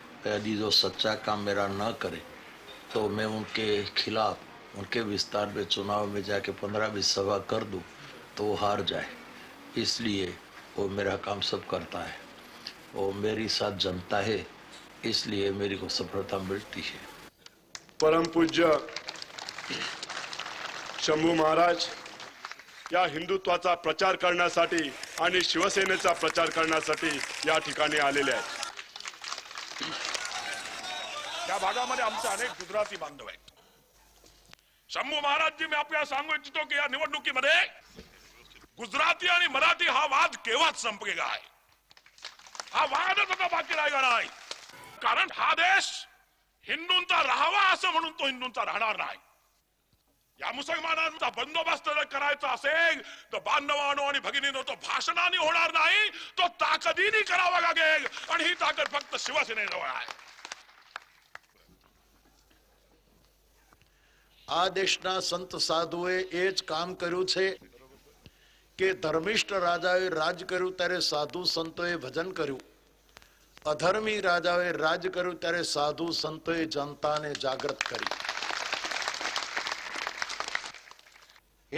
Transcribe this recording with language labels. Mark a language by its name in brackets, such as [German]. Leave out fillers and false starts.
[Hindi] यदि जो सच्चा काम मेरा न करे तो मैं उनके खिलाफ उनके विस्तार में चुनाव में जाके 15-20 सभा कर दूं तो वो हार जाए। इसलिए वो मेरा काम सब करता है, वो मेरी साथ जनता है, इसलिए मेरी को सफलता मिलती है। [Marathi] परम पूज्य शंभू महाराज या हिंदुत्वाचा प्रचार करण्यासाठी आणि शिवसेनेचा प्रचार करण्यासाठी या ठिकाणी आलेले आहेत। या भागामध्ये आमचे अनेक गुजराती बांधव आहेत। शंभू महाराज जी, मी आपल्याला सांगू इच्छितो की या निवडणुकीमध्ये गुजराती आणि मराठी हा वाद केव्हाच संपलेला आहे। हा वादच आता बाकी राहिला नाही, कारण हा देश हिंदूंचा राहावा असं म्हणून तो हिंदूंचा राहणार नाही। या मुसलमानांचा बंदोबस्त जर करायचा असेल तर बांधवांनो आणि भगिनींनो तो भाषणाने होणार नाही, तो ताकदीने करावा लागेल आणि ही ताकद फक्त शिवसेनेजवळ आहे। [Gujarati] આ દેશના સંત સાધુએ એ જ કામ કર્યું છે કે ધર્મિષ્ઠ રાજાએ રાજ કર્યું ત્યારે સાધુ સંતોએ ભજન કર્યું, અધર્મી રાજાએ રાજ કર્યું ત્યારે સાધુ સંતોએ જનતાને જાગૃત કરી।